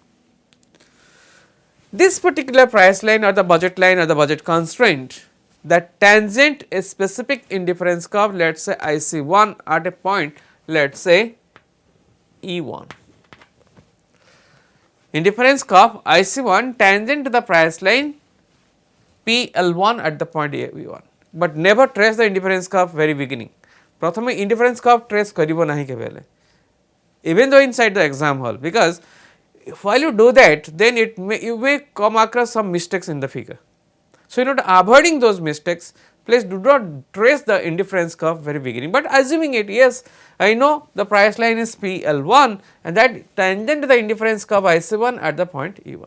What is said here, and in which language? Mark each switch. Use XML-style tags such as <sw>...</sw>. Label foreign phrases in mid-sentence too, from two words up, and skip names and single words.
<en>This particular price line or the budget line or the budget constraint that tangent a specific indifference curve, let us say IC1 at a point let us say E1. Indifference curve IC1 tangent to the price line PL1 at the point E1, but never trace the indifference curve very beginning.</en> <or>प्रथमे</or> <en>indifference curve trace</en> <or>କରିବୋ ନହିଁ କେବେଳେ,</or> <en>even though inside the exam hall, because while you do that then you may come across some mistakes in the figure. So, in order avoiding those mistakes, please do not trace the indifference curve very beginning, but assuming it, yes, I know the price line is PL1 and that tangent to the indifference curve IC1 at the point E1.</en>